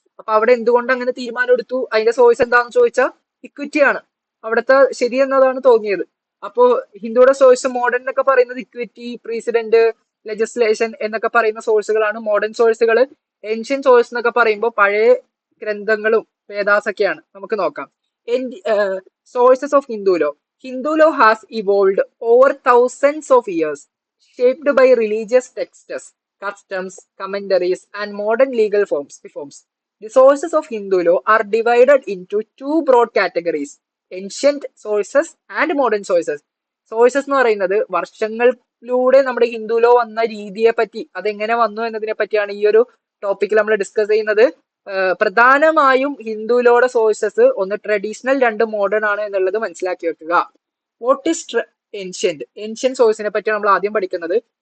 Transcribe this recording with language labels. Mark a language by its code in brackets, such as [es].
[ml] അപ്പൊ അവിടെ എന്തുകൊണ്ട് അങ്ങനെ തീരുമാനം എടുത്തു, അതിന്റെ സോഴ്സ് എന്താണെന്ന് ചോദിച്ചാൽ ഇക്വിറ്റിയാണ് അവിടുത്തെ ശരി എന്നതാണ് തോന്നിയത്. അപ്പോ ഹിന്ദുയുടെ സോഴ്സ് മോഡേൺ എന്നൊക്കെ പറയുന്നത് ഇക്വിറ്റി, പ്രസിഡന്റ്, ലെജിസ്ലേഷൻ എന്നൊക്കെ പറയുന്ന സോഴ്സുകളാണ് മോഡേൺ സോഴ്സുകൾ. ഏൻഷ്യൻ സോഴ്സ് എന്നൊക്കെ പറയുമ്പോൾ പഴയ ഗ്രന്ഥങ്ങളും വേദാസൊക്കെയാണ്. നമുക്ക് നോക്കാം. [en] Sources of Hindu law. Hindu law has evolved over thousands of years, shaped by religious texts, customs, commentaries, and modern legal reforms. The sources of Hindu law are divided into 2 broad categories: ancient sources and modern sources. [ml] Sources എന്ന് പറയുന്നത് വർഷങ്ങളിലൂടെ നമ്മുടെ Hindu law വന്ന രീതിയെ പറ്റി, അതെങ്ങനെ വന്നു എന്നതിനെ പറ്റിയാണ് ഈ ഒരു ടോപ്പിക്കിൽ നമ്മൾ ഡിസ്കസ് ചെയ്യുന്നത്. പ്രധാനമായും ഹിന്ദു ലോയുടെ സോഴ്സസ് ഒന്ന് ട്രഡീഷണൽ, 2 മോഡേൺ ആണ് എന്നുള്ളത് മനസ്സിലാക്കി വെക്കുക. വാട്ട് ഈസ് ഏൻഷ്യൻ സോഴ്സിനെ പറ്റിയാണ് നമ്മൾ ആദ്യം പഠിക്കുന്നത്.